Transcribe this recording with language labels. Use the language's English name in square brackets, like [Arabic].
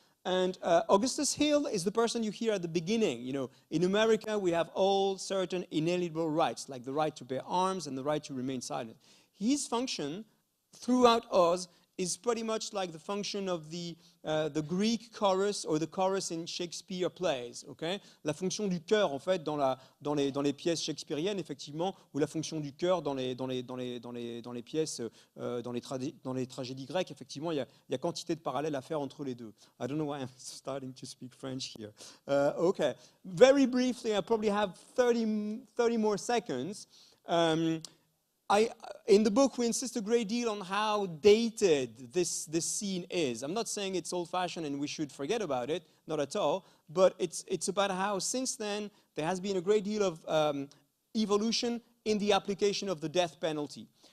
[English] And Augustus Hill is the person you hear at the beginning. In America, we have all certain inalienable rights, like the right to bear arms and the right to remain silent. His function throughout Oz is pretty much like the function of the Greek chorus or the chorus in Shakespeare plays, okay? [French] La fonction du chœur, en fait, dans les pièces shakespeariennes, effectivement, ou la fonction du chœur dans les pièces, dans les tragédies grecques, effectivement, il y a quantité de parallèles à faire entre les deux. [English] I don't know why I'm starting to speak French here. Okay, very briefly, I probably have 30 more seconds. In the book, we insist a great deal on how dated this scene is. I'm not saying it's old-fashioned and we should forget about it, not at all, but it's about how since then there has been a great deal of evolution in the application of the death penalty.